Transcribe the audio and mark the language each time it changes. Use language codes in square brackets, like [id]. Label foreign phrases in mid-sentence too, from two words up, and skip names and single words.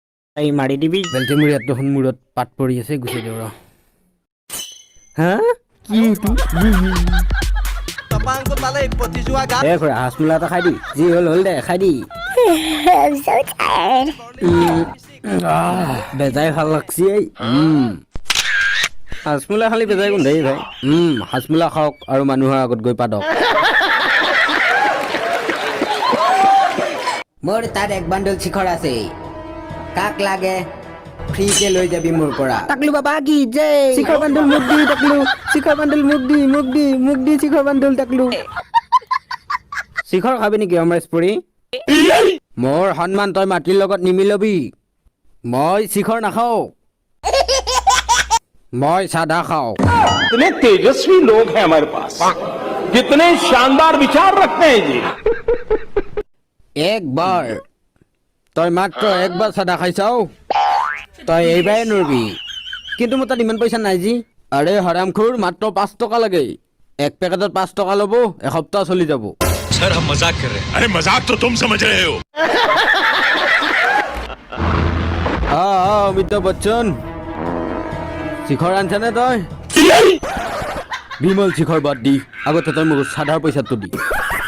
[as] এই মাৰি দিবি বেলটি মোৰ ইয়াত দেখোন মূৰত পাত পৰি আছে গুচি দিওঁ ৰ হা কি Tapangko talay, pati juaga. এ খুৰা হাঁচমূলা এটা খাই দি যি হ'ল হ'ল দে খাই দি [en] I'm so tired. [as] বেজাই ভাল লাগছি হাঁচমূলা খালি বেজাই গোন্ধাই ভাই হাঁচমূলা খাওক আৰু মানুহৰ আগত গৈ পাদক মোৰ তাত এক বান্ডল শিখৰ আছে কাক লাগে ফ্ৰীকে লৈ যাবি মোৰ পৰা [hi] टकलू बाबा की जय [as] শিখৰ বান্ডল মোক দি টাকলু শিখৰ বান্ডল মোক দি শিখৰ বান্ডল টাকলু শিখৰ খাবি নেকি অমৰেশ পুৰী মোৰ সন্মান তই মাটিৰ লগত নিমিলবি মই শিখৰ নাখাওঁ মই সাদা খাওঁ [hi] कितने तेजस्वी लोग हैं हमारे पास कितने शानदार विचार रखते हैं जी [as] একবাৰ তই মাত্ৰ একবাৰ সাদা খাইছাও তই এইবাৰে নৰবি কিন্তু মোৰ তাত ইমান পইচা নাই যি আৰে হৰামখোৰ মাত্ৰ 5 টকা লাগে এক পেকেটত 5 টকা ল'ব এসপ্তাহ চলি যাব [hi] सर हम मजाक कर रहे हैं अरे मजाक तो तुम समझ रहे हो [as] অমিতাভ বচ্চন শিখৰ আনছানে তই বিমল শিখৰ বাদ দি আগতে তই মোক সাধাৰ পইচাটো দি